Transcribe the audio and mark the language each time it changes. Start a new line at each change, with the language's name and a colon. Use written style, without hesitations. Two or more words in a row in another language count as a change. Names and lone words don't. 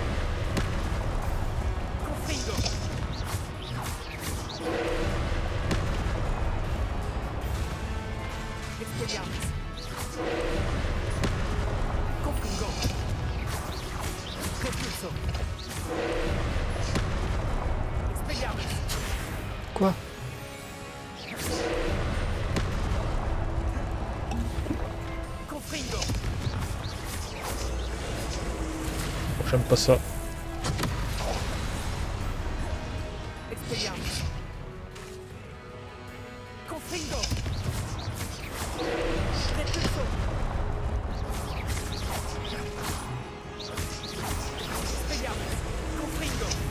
Latin: Confringo. Expelliarmus. Confringo. Repulso. Expelliarmus.
French: Quoi?
Latin: Confringo.
French: J'aime pas ça.
Latin: Expelliarmus. Confringo. Repulso. Expelliarmus. Confringo.